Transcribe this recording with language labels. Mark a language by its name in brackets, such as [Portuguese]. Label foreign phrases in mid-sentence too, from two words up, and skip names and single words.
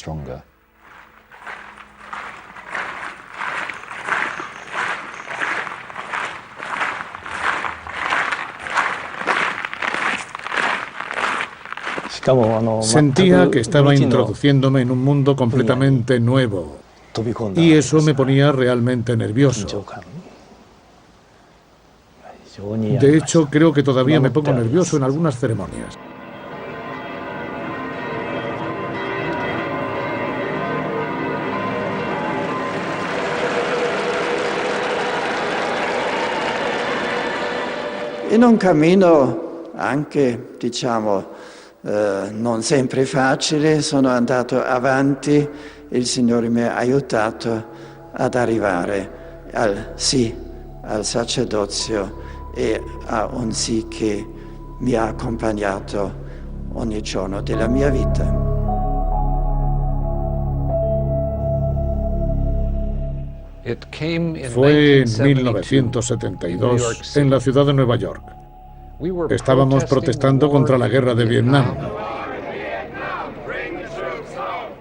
[Spanish] Sentía que estaba introduciéndome en un mundo completamente nuevo y eso me ponía realmente nervioso. De hecho, creo que todavía me pongo nervioso en algunas ceremonias. [Italian] In un cammino anche, diciamo, non sempre facile, sono andato avanti, il Signore mi ha aiutato ad arrivare al sì, al sacerdozio e a un sì che mi ha accompagnato ogni giorno della mia vita. [Spanish] Fue en 1972 en la ciudad de Nueva York. Estábamos protestando contra la guerra de Vietnam.